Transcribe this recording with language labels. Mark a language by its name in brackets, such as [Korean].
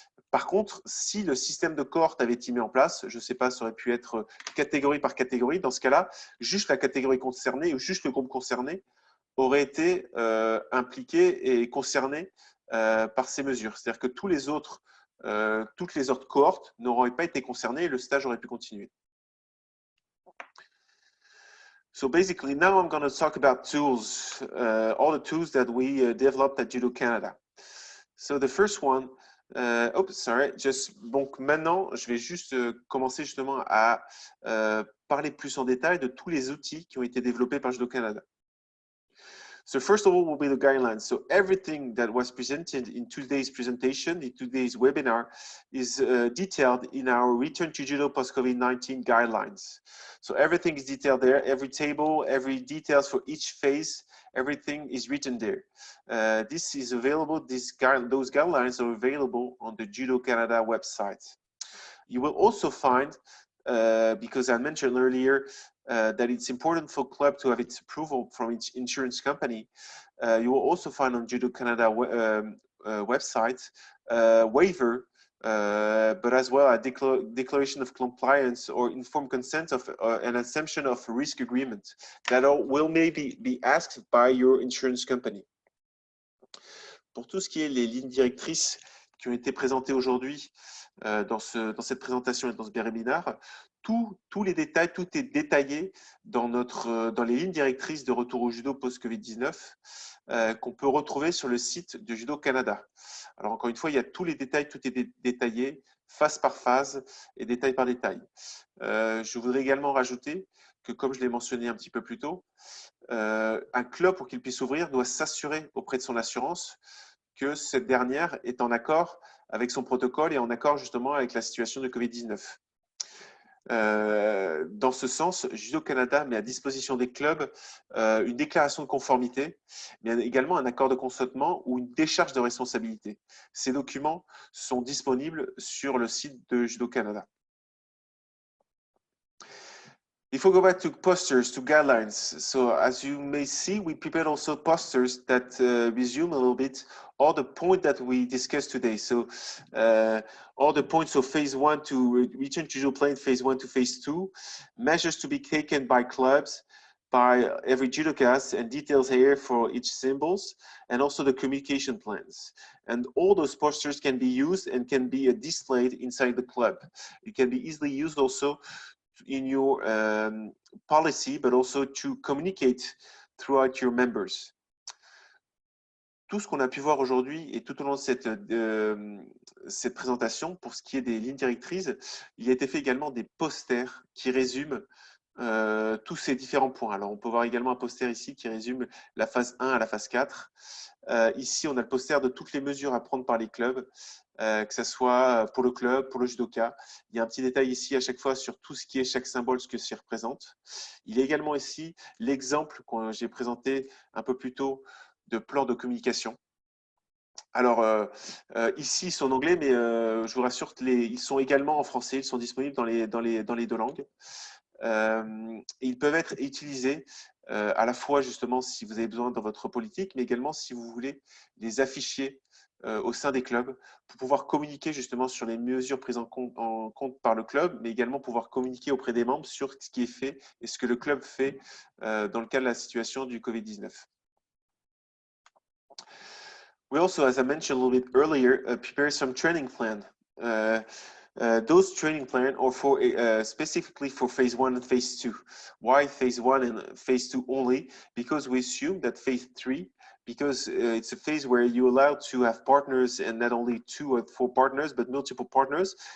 [French] Par contre, si le système de cohorte avait été mis en place, je ne sais pas, ça aurait pu être catégorie par catégorie. Dans ce cas-là, juste la catégorie concernée ou juste le groupe concerné aurait été impliqué et concerné par ces mesures. C'est-à-dire que toutes les autres cohortes n'auraient pas été concernées et le stage aurait pu continuer. [English] So basically, now I'm going to talk about tools, all the tools that we developed at Judo Canada. So the first one, [French] donc maintenant, je vais juste commencer justement à parler plus en détail de tous les outils qui ont été développés par Judo Canada. [English] So first of all will be the guidelines. So everything that was presented in today's presentation, in today's webinar, is detailed in our Return to Judo post-COVID-19 guidelines. So everything is detailed there, every table, every details for each phase, everything is written there. This is available, those guidelines are available on the Judo Canada website. You will also find, because I mentioned earlier, that it's important for club to have its approval from its insurance company. You will also find on Judo Canada website waiver, but as well a declaration of compliance or informed consent of an assumption of risk agreement that will maybe be asked by your insurance company. [French] Pour tout ce qui est les lignes directrices qui ont été présentées aujourd'hui dans cette présentation et dans ce webinaire, tous les détails, tout est détaillé dans les lignes directrices de retour au judo post-Covid-19 qu'on peut retrouver sur le site de Judo Canada. Alors encore une fois, il y a tous les détails, tout est détaillé, phase par phase et détail par détail. Je voudrais également rajouter que, comme je l'ai mentionné un petit peu plus tôt, un club, pour qu'il puisse ouvrir, doit s'assurer auprès de son assurance que cette dernière est en accord avec son protocole et en accord justement avec la situation de Covid-19. Dans ce sens, Judo Canada met à disposition des clubs une déclaration de conformité, mais également un accord de consentement ou une décharge de responsabilité. Ces documents sont disponibles sur le site de Judo Canada. [English] If we go back to posters, to guidelines, so as you may see, we prepared also posters that resume a little bit all the points that we discussed today. So all the points of phase 1 to return to judo playing, phase 1 to phase 2, measures to be taken by clubs, by every judoka, and details here for each symbols, and also the communication plans. And all those posters can be used and can be displayed inside the club. It can be easily used also in your policy, but also to communicate throughout your members. [French] Tout ce qu'on a pu voir aujourd'hui et tout au long de cette présentation, pour ce qui est des lignes directrices, il a été fait également des posters qui résument tous ces différents points. Alors, on peut voir également un poster ici qui résume la phase 1 à la phase 4. Ici, on a le poster de toutes les mesures à prendre par les clubs, que ce soit pour le club, pour le judoka. Il y a un petit détail ici à chaque fois sur tout ce qui est chaque symbole, ce que ça représente. Il y a également ici l'exemple que j'ai présenté un peu plus tôt de plan de communication. Alors, ici, ils sont en anglais, mais je vous rassure, ils sont également en français. Ils sont disponibles dans les deux langues. Ils peuvent être utilisés à la fois justement si vous avez besoin dans votre politique, mais également si vous voulez les afficher au sein des clubs pour pouvoir communiquer justement sur les mesures prises en compte par le club, mais également pouvoir communiquer auprès des membres sur ce qui est fait et ce que le club fait dans le cas de la situation du Covid-19. [English] We also, as I mentioned a little bit earlier, prepare some training plan. Those training plan are for specifically for phase 1 and phase 2. Why phase 1 and phase 2 only? Because we assume that phase 3, because it's a phase where you're allowed to have partners and not only 2 or 4 partners, but multiple partners.